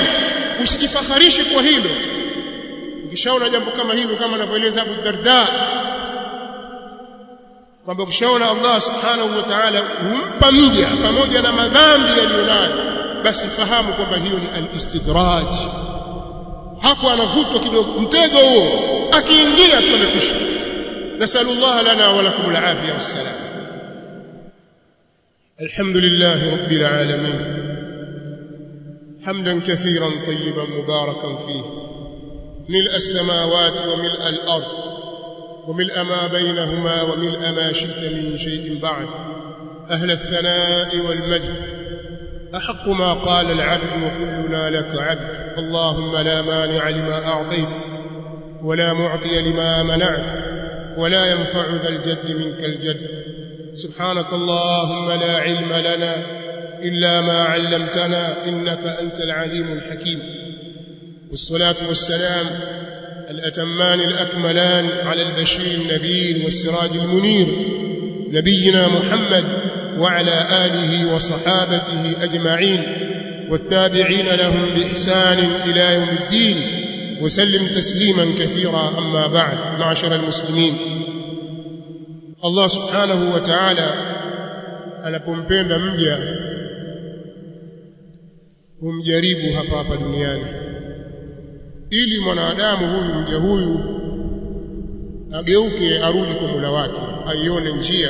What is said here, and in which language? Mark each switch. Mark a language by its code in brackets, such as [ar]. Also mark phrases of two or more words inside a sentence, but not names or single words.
[sw] Usijifakharishe kwa hilo. Ukishaona jambo kama hilo, kama anavyoeleza Abu Darda kwamba ukishaona Allah [ar] سبحانه وتعالى [sw] humpa mja pamoja na madhambi aliyonayo, basi fahamu kwamba hiyo ni al-istidraj. Hapo anavutwa kidogo, mtego huo akiingia tu amekwisha. [ar] نسأل الله لنا ولكم العافية والسلام. الحمد لله رب العالمين، حمدا كثيرا طيبا مباركا فيه، ملء السماوات وملء الأرض وملء ما بينهما وملء ما شئت من شيء بعد، أهل الثناء والمجد, أحق ما قال العبد وكلنا لك عبد. اللهم لا مانع لما أعطيت ولا معطي لما منعت ولا ينفع ذا الجد منك الجد. سبحانك اللهم لا علم لنا إلا ما علمتنا إنك أنت العليم الحكيم. والصلاة والسلام الأتمان الأكملان على البشير النذير والسراج المنير نبينا محمد وعلى آله وصحابته أجمعين والتابعين لهم بإحسان إلى يوم الدين وسلم تسليما كثيرا. أما بعد، معشر المسلمين، [sw] Allah [ar] سبحانه وتعالى [sw] anapompenda mja humjaribu hapa duniani, ili mwanadamu huyu, mja huyu, ageuke arudi kwa Mola wake, aione njia.